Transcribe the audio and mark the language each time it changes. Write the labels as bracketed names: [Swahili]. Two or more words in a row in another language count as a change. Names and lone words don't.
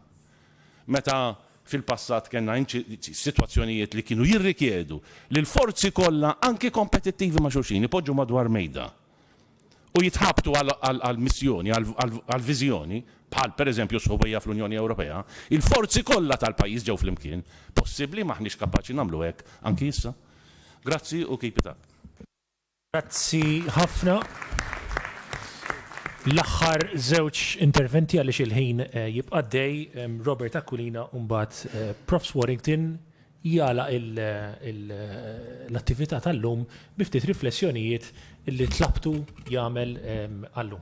[Maltese] Meta fil-passat kellna sitwazzjonijiet li kienu jirrikjedu li l-forzi kollha anke kompetittivi ma' xulxin ipoġġu madwar mejda u jitħabtu għal-missjoni, għal-viżjoni, bħal pereżempju sħubija fl-Unjoni Ewropea, il-forzi kollha tal-pajjiż ġew flimkien, possibbli maħniex kapaċi nagħmlu hekk anki issa. Grazzi u [English] keep it up. [Maltese] Grazzi ħafna. L-aħħar żewġ interventi għaliex il-ħin jibqa' dej, Robert Aquilina u mbagħad Prof. Warrington jala l-attività tal-lum bi ftit riflessjonijiet li tlabtu jagħmel għallum.